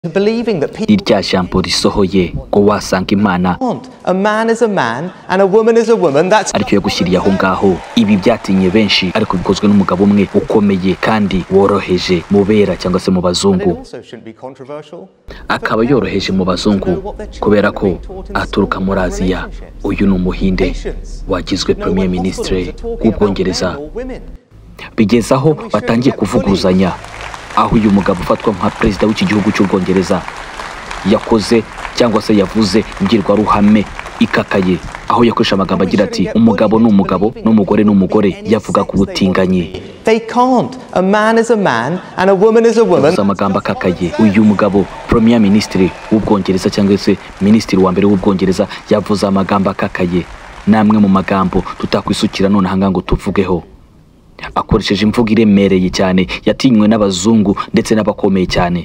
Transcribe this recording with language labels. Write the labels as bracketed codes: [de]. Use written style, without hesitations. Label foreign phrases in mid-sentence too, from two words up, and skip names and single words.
[en] Believing that people [rw] irya jambo risohoye ngo wasanga Imana [en] want a man is a man and a woman is a woman, that's [rw] ariko yagushyiriye aho ngaho. Ibi byatinye benshi ariko bikozwe n'umugabo umwe ukomeye kandi woroheje mubera cyangwa se mu bazungu. [en] also shouldn't be controversial. [rw] Akaba yoroheje mu bazungu kubera ko aturuka muri Aziya. Uyu ni umuhinde wagizwe [fr] premier ministre [rw] w'Ubwongereza. Bigeza aho batangiye kuvuguruzanya, aho uyu mugabo ufatwa nka perezida w'iki gihugu cy'Ubwongereza yakoze cyangwa se yavuze imbwirwaruhame ikakaye, aho yakoresha amagambo agira ati umugabo ni umugabo n'umugore ni umugore, yavuga ku butinganyi. [en] They can't. A man is a man and a woman is a woman. [rw] Amagambo akakaye. Uyu mugabo [fr] premier ministre [rw] w'Ubwongereza cyangwa se ministre wa mbere w'Ubwongereza yavuze amagambo akakaye, namwe mu magambo tutakwisukira none hanga ngo tuvugeho. Akoresheje imvugo iremereye cyane yatinywe n'abazungu ndetse n'abakomeye cyane.